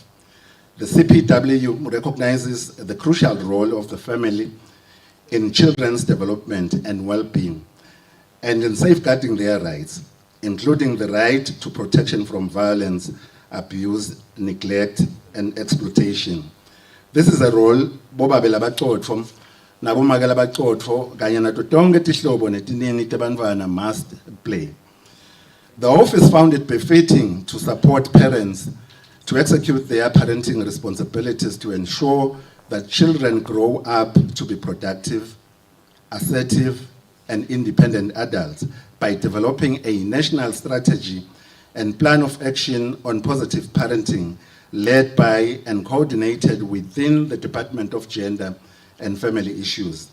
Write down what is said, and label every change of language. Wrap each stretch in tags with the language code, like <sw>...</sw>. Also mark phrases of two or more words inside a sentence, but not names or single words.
<en>The CPW recognizes the crucial role of the family in children's development and well-being, and in safeguarding their rights, including the right to protection from violence, abuse, neglect, and exploitation. This is a role</en> <ss>bobabela baqotho nabomake labaqotho kanye nato tonke tihlobo netinini tebantfwana</ss> <en>must play. The office found it befitting to support parents to execute their parenting responsibilities to ensure that children grow up to be productive, assertive, and independent adults by developing a national strategy and plan of action on positive parenting led by and coordinated within the Department of Gender and Family Issues.</en>